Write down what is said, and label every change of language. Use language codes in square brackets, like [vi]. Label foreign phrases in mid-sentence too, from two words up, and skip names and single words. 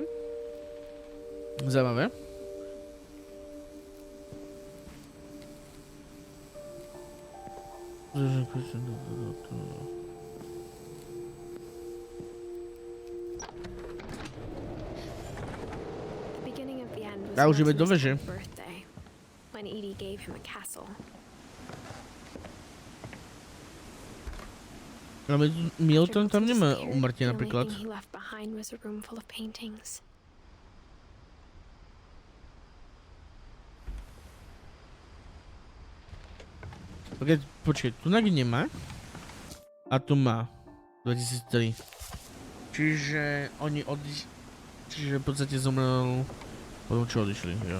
[sk] Zaujímavé. [en] The beginning of the end was [sk] A už ideme do Milton's veže. [en] birthday, when Edie gave him a castle. [sk] Ale Milton tam nemá [en] Disappeared. [sk] umrtie [en] The only [sk] napríklad. [en] thing he left behind was a room full of paintings. [sk] Počkej, tu nemá. A tu má. 2003. Čiže oni Čiže v podstate zomrel potom čo odišli, jo.